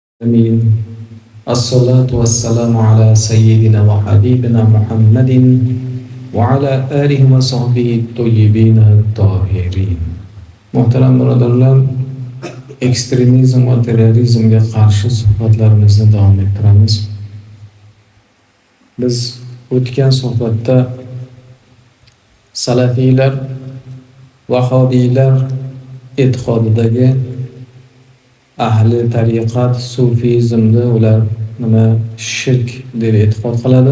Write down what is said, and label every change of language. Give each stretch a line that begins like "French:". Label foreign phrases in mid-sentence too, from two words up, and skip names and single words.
Arabic: آمين. الصلاة والسلام على سيدنا وحبيبنا محمد وعلى آله وصحبه الطيبين الطاهرين.
Uzbek: Muhtaram birodarlar, ekstremizm va terrorizmga qarshi suhbatlarimizni davom ettiramiz. Biz o'tgan suhbatda salafiylar, vahobiylar e'tiqodidagi ahli tariqat, sufizmni ular shirk deb e'tiqod qiladi.